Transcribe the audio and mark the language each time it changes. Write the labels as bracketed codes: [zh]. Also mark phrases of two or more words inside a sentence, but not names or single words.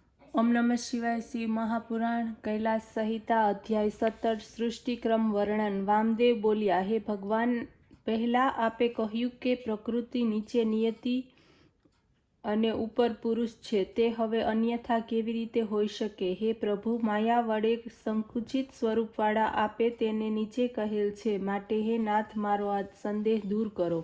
[sa] ओम नमः शिवाय। श्री महापुराण कैलास संहिता अध्याय 17 सृष्टिक्रम वर्णन। [gu] વામદેવ બોલ્યા, હે ભગવાન, પહેલાં આપે કહ્યું કે પ્રકૃતિ નીચે નિયતિ અને ઉપર પુરુષ છે, તે હવે અન્યથા કેવી રીતે હોઈ શકે? હે પ્રભુ, માયા વડે સંકુચિત સ્વરૂપવાળા આપે તેને નીચે કહેલ છે, માટે હે નાથ, મારો આ સંદેહ દૂર કરો.